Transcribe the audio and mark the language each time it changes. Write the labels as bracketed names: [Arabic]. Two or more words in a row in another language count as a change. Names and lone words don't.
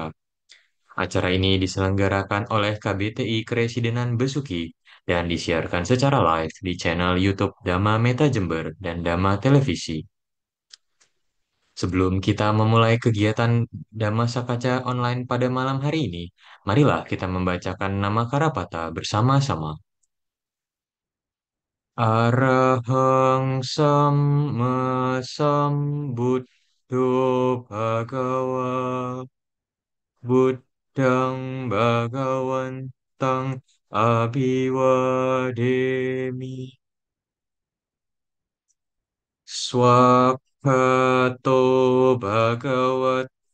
[Indonesian] Acara ini diselenggarakan oleh KBTI Keresidenan Besuki dan disiarkan secara live di channel YouTube Dhamma Meta Jember dan Dhamma Televisi. Sebelum kita memulai kegiatan Dhamma Sakaca online pada malam hari ini, marilah kita membacakan nama Karapata bersama-sama. [Pali] Arahang Samma Sambuddho Bhagava Buddhang Bhagawantang Abhiwademi Swakhato Bhagavat